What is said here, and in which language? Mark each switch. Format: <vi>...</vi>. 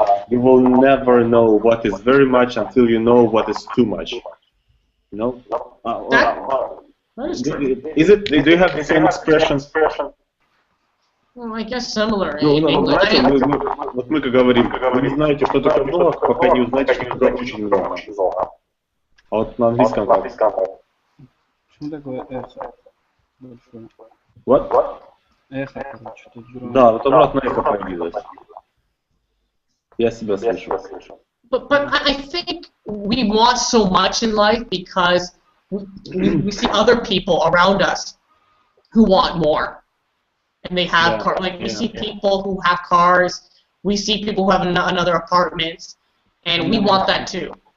<en>You will never know what is very much until you know what is too much. No? That is true. Is it? Do you have the same expression? Well, I guess similar</en> <ru>Ну,</ru> <en>in English.</en> <ru>знаете, вот мы как говорим, вы не знаете, что такое много, пока не узнаете, что такое очень много. А вот на английском как? Почему такое эхо? Большое.</ru> <en>What?</en> <ru>Эхо, короче, тут громко. Да, вот обратно эхо появилось. Я себя слышу.</ru> <en>But I think we want so much in life because we see other people around us who want more. And they have cars. Like we see people who have cars. We see people who have another apartments, and we want that too.</en>